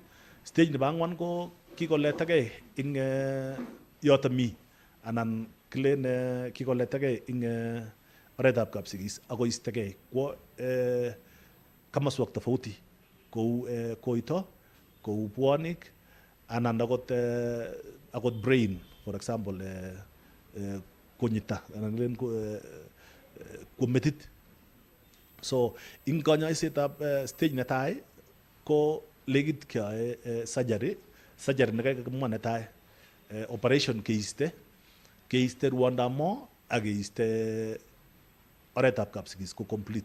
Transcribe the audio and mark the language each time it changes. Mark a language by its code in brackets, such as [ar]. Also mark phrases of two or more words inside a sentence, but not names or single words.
[kln] Stage nebo ang'wan ko kikoletakei ing yoto mi anan kilen kikoletakei ing oretab kapsigis akoistegei kwo kamaswek tofauti kou koito, kou bwonik anan akot brain, [en] for example [kln] konyita anan kilen ko metit. So ing kanyoisetab stage netai ko legit keyoe surgery nekakimwa netai, operation keiste rwondab mo ak keiste oretab kapsigis ko complete.